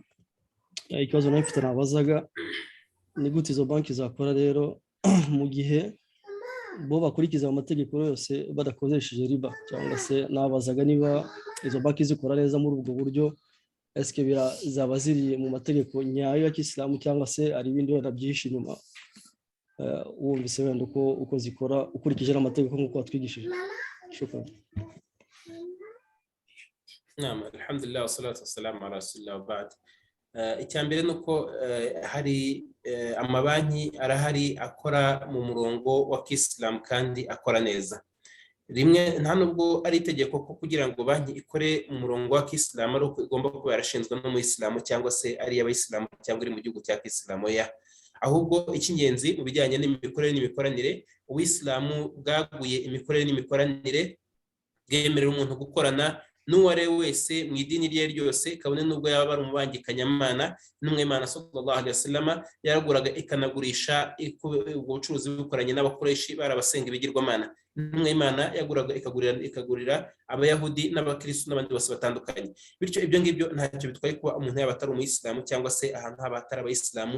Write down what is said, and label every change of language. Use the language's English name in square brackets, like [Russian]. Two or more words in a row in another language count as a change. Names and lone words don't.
[Kinyarwanda] Ikibazo nawe mfite nabazaga ni gute izo banki zakora rero mu gihe bo bakurikiza amategeko yose badakoresheje riba, cyangwa se nabazaga niba izo banki zikora neza muri ubwo buryo, eske zaba ziri mu mategeko nyayo ya Kisilamu cyangwa se ari ibindi wenda byinshi inyuma wumvise wenda uko zikora ukurikije n'amategeko nk'uko watwigishije. Shukran. [Arabic] Naam, الحمد لله والصلاة والسلام على رسول الله وبعد. [Kinyarwanda] Icyambere nuko hari amabanki arahari akora mu murongo wa Kisilamu kandi akora neza. Rimwe nta nubwo ari itegeko ko kugira ngo banki ikore mu murongo wa Kisilamu ari uko igomba kuba yarashinzwe n'umuyisilamu cyangwa se ari abayisilamu cyangwa iri mu gihugu cya Kisilamu ya. Ahubwo icy'ingenzi mu bijyanye n'imikorere n'imikoranire, ubuyisilamu bwaguye imikorere n'imikoranire bwemerera umuntu gukorana n'uwo ari we wese mu idini rye ryose, kabone nubwo yaba ari umubangikanyamana. N'umwimana [Arabic] صلى الله عليه وسلم [Kinyarwanda] yaraguraga ikanagurisha ubucuruzi bukoranye n'abakoreshi barabasenga ibigirwamana. N'umwimana yaguraga ikagurira abayahudi n'abakristo n'abandi bose batandukanye. Bityo ibyo ngibyo ntacyo bitwaye kuba umuntu yaba atari umuyisilamu cyangwa se ahantu haba atari abayisilamu.